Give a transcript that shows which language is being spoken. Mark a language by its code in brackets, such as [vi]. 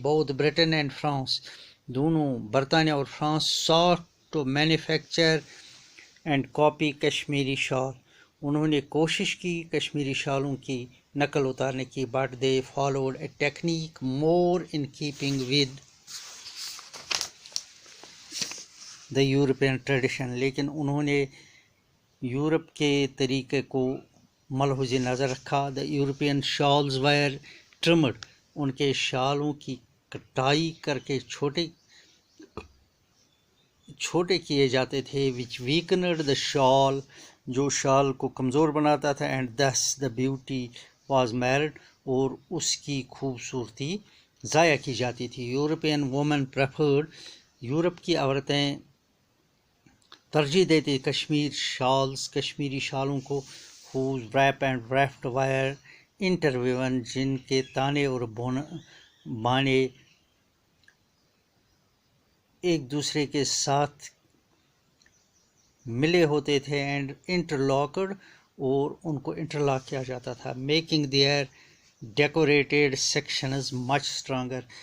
[en] بہت Britain and France [ur] دونوں برطانیہ اور France [en] sought to manufacture and copy Kashmiri shawl. [ur] انہوں نے کوشش کی کشمیری شالوں کی نقل اتارنے کی. [en] But they followed a technique more in keeping with the European tradition. [ur] لیکن انہوں نے یورپ کے طریقے کو ملحوظ نظر رکھا. [en] The European shawls were trimmed. [ur] ان کے شالوں کی کٹائی کر کے چھوٹے کیے جاتے تھے. [en] Which weakened the shawl. [ur] جو شال کو کمزور بناتا تھا. [en] And this the beauty was marred. [ur] اور اس کی خوبصورتی ضائع کی جاتی تھی. [en] European women preferred. [ur] یورپ کی عورتیں ترجیح دیتی کشمیری شالوں کو. [en] whose wrap and weft were interwoven. [ur] جن کے تانے اور بانے ایک دوسرے کے ساتھ ملے ہوتے تھے. [en] And interlocked. [ur] اور ان کو انٹرلاک کیا جاتا تھا. [en] Making their decorated sections much stronger.